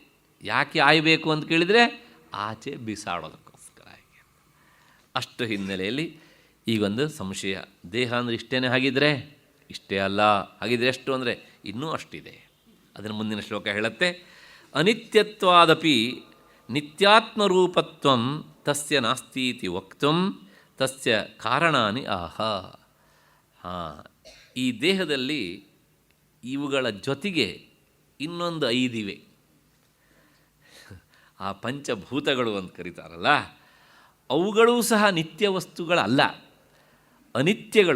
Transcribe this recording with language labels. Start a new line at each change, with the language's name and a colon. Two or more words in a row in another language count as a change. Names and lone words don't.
Kannada: ಯಾಕೆ ಆಯಬೇಕು ಅಂತ ಕೇಳಿದರೆ, ಆಚೆ ಬಿಸಾಡೋದಕ್ಕೋಸ್ಕರ. ಹಾಗೆ ಅಷ್ಟು ಹಿನ್ನೆಲೆಯಲ್ಲಿ ಈಗೊಂದು ಸಂಶಯ. ದೇಹ ಅಂದರೆ ಇಷ್ಟೇ ಹಾಗಿದ್ರೆ? ಇಷ್ಟೇ ಅಲ್ಲ. ಹಾಗಿದ್ರೆ ಎಷ್ಟು ಅಂದರೆ ಇನ್ನೂ ಅಷ್ಟಿದೆ. ಅದನ್ನು ಮುಂದಿನ ಶ್ಲೋಕ ಹೇಳುತ್ತೆ.
Sanskrit: ಅನಿತ್ಯತ್ವಾದಪಿ ನಿತ್ಯಾತ್ಮರೂಪತ್ವಂ ತಸ್ಯ ನಾಸ್ತೀತಿ ವಕ್ತುಂ ತಸ್ಯ ಕಾರಣಾನಿ ಆಹ.
Kannada: ಈ ದೇಹದಲ್ಲಿ ಇವುಗಳ ಜೊತೆಗೆ ಇನ್ನೊಂದು 5 ಇವೆ. ಆ ಪಂಚಭೂತಗಳು ಅಂತ ಕರೀತಾರಲ್ಲ, ಅವುಗಳೂ ಸಹ ನಿತ್ಯ ವಸ್ತುಗಳಲ್ಲ, ಅನಿತ್ಯಗಳು.